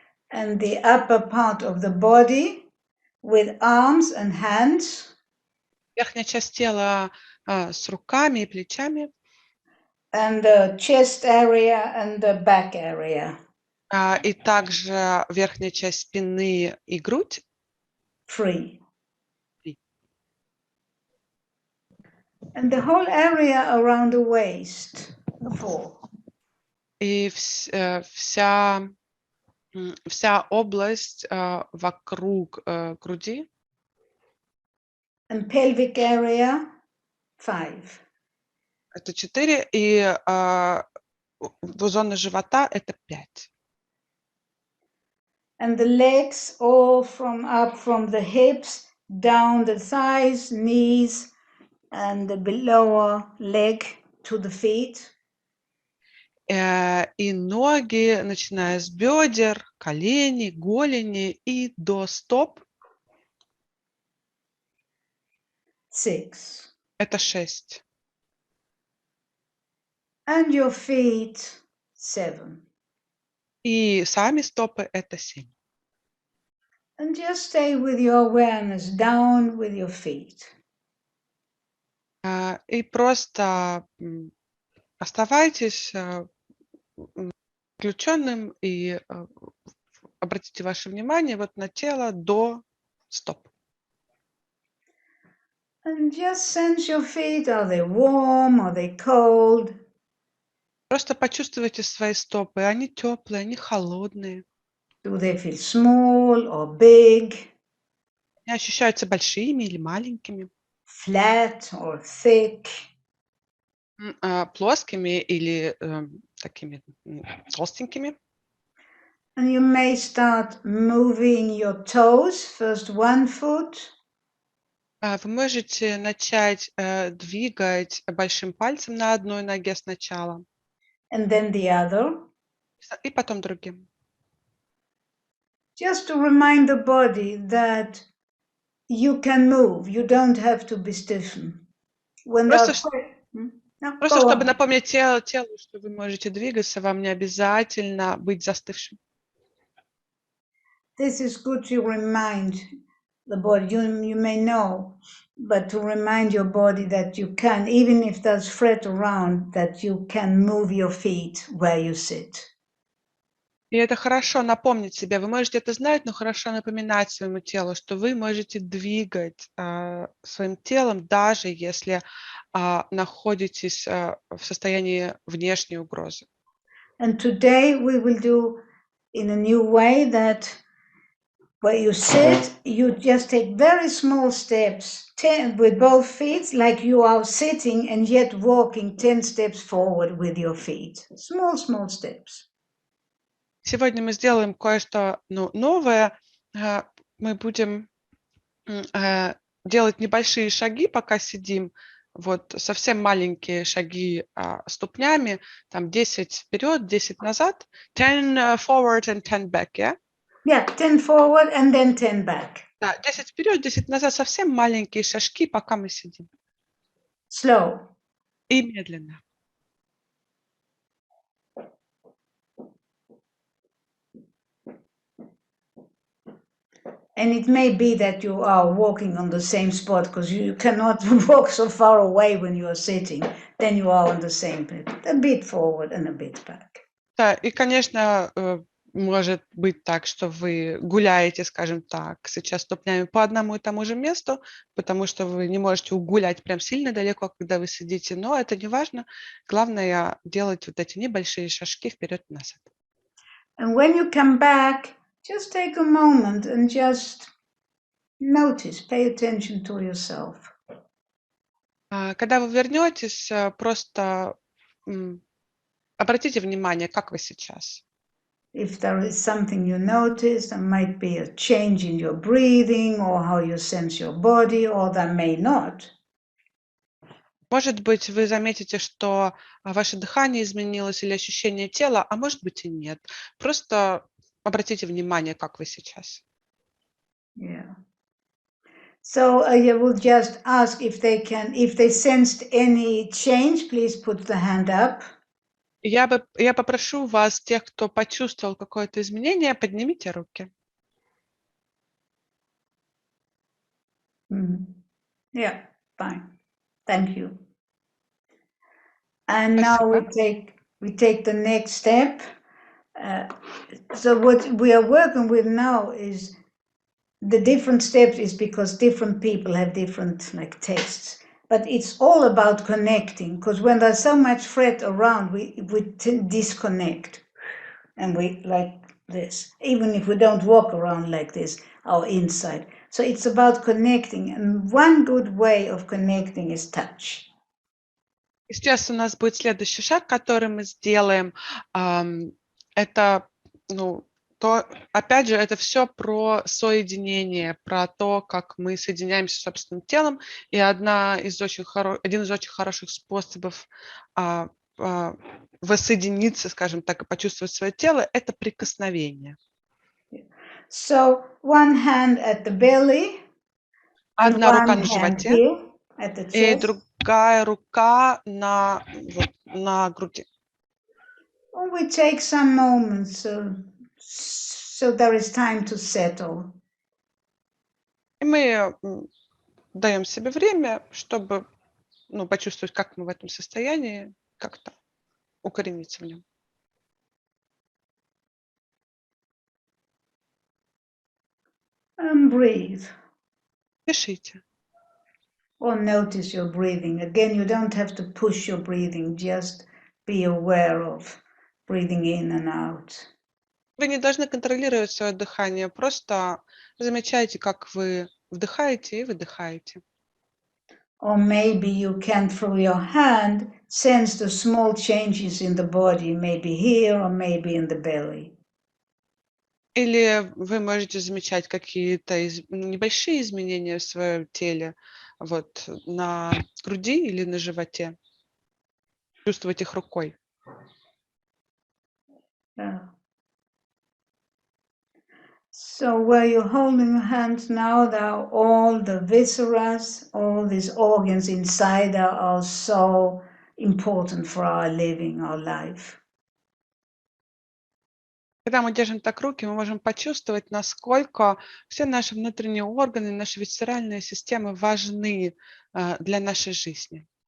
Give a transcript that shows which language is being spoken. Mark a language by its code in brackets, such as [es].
[en] And the upper part of the body with arms and hands. [ru] Верхняя часть тела с руками и плечами. [en] And the chest area and the back area. [ru] И также верхняя часть спины и грудь. [en] 3. And the whole area around the waist. 4. [ru] И вся область вокруг груди. [en] And pelvic area 5. [ru] Это 4, и зона живота это 5. [en] And the legs all up from the hips, down the thighs, knees, and the lower leg to the feet. [ru] И ноги, начиная с бедер, колени, голени и до стоп. [en] 6. [ru] Это 6. [en] And your feet 7. [ru] И сами стопы это 7. [en] And just stay with your awareness down with your feet. [ru] И просто оставайтесь включенным и обратите ваше внимание вот на тело до стоп. [en] And just sense your feet. Are they warm? Are they cold? [ru] Просто почувствуйте свои стопы. Они теплые, они холодные. [en] Do they feel small or big? [ru] Они ощущаются большими или маленькими. [en] Flat or thick? [ru] Плоскими или такими толстенькими. [en] And you may start moving your toes. First one foot. [ru] Вы можете начать двигать большим пальцем на одной ноге сначала. [en] And then the other. [ru] И потом другим. [en] Just to remind the body that you can move. You don't have to be stiffened. [ru] Просто чтобы напомнить телу, что вы можете двигаться, вам не обязательно быть застывшим. [en] This is good to remind the body. You may know, but to remind your body that you can, even if there's fret around, that you can move your feet where you sit. [ru] И это хорошо напомнить себе. Вы можете это знать, но хорошо напоминать своему телу, что вы можете двигать своим телом, даже если находитесь в состоянии внешней угрозы. [en] And today we will do in a new way that where you sit, you just take very small steps, 10 with both feet, like you are sitting and yet walking 10 steps forward with your feet. Small, small steps. [ru] Сегодня мы сделаем кое-что новое. Мы будем делать небольшие шаги, пока сидим. Вот совсем маленькие шаги ступнями, там 10 вперед, 10 назад. [en] 10 forward and 10 back, yeah? Yeah, 10 forward and then 10 back. [ru] Да, 10 вперед, 10 назад, совсем маленькие шажки, пока мы сидим. [en] Slow. [ru] И медленно. [en] And it may be that you are walking on the same spot because you cannot walk so far away when you are sitting. Then you are on the same place, a bit forward and a bit back. [ru] Да, и, конечно, может быть так, что вы гуляете, скажем так, сейчас ступнями по одному и тому же месту, потому что вы не можете гулять прям сильно далеко, когда вы сидите, но это не важно. Главное делать вот эти небольшие шажки вперед и назад. [en] And when you come back, just take a moment and just Notice, pay attention to yourself. [ru] Когда вы вернетесь, просто обратите внимание, как вы сейчас. [en] If there is something you notice, there might be a change in your breathing or how you sense your body, or there may not. [ru] Может быть, вы заметите, что ваше дыхание изменилось или ощущение тела, а может быть и нет. Просто обратите внимание, как вы сейчас. [en] Yeah. So I will just ask if they sensed any change, please put the hand up. [ru] Я попрошу вас, тех, кто почувствовал какое-то изменение, поднимите руки. [en] Yeah, fine. Thank you. And now we take the next step. So what we are working with now is the different steps is because different people have different tastes. But it's all about connecting, because when there's so much threat around, we disconnect. And we like this, even if we don't walk around like this, our inside. So it's about connecting. And one good way of connecting is touch. [ru] И сейчас у нас будет следующий шаг, который мы сделаем. Это, опять же, это все про соединение, про то, как мы соединяемся с собственным телом. И один из очень хороших способов воссоединиться, скажем так, и почувствовать свое тело, это прикосновение. [en] So one hand at the belly, [ru] одна рука на животе, и другая рука на груди. [en] We take some moments, so there is time to settle. [ru] И мы даем себе время, чтобы почувствовать, как мы в этом состоянии, как-то укорениться в нем. [en] And breathe. [ru] Дышите. [en] Or notice your breathing. Again, you don't have to push your breathing, just be aware of breathing in and out. [ru] Вы не должны контролировать свое дыхание, просто замечайте, как вы вдыхаете и выдыхаете. [en] Or maybe you can, through your hand, sense the small changes in the body, maybe here or maybe in the belly. [ru] Или вы можете замечать какие-то небольшие изменения в своем теле, на груди или на животе. Чувствовать их рукой. [en] Yeah. So where you're holding your hands now, there are all the viscera, all these organs inside are so important for our living, our life. [ru] Когда мы держим так руки, мы можем почувствовать, насколько все наши внутренние органы, наши висцеральные системы важны для нашей жизни.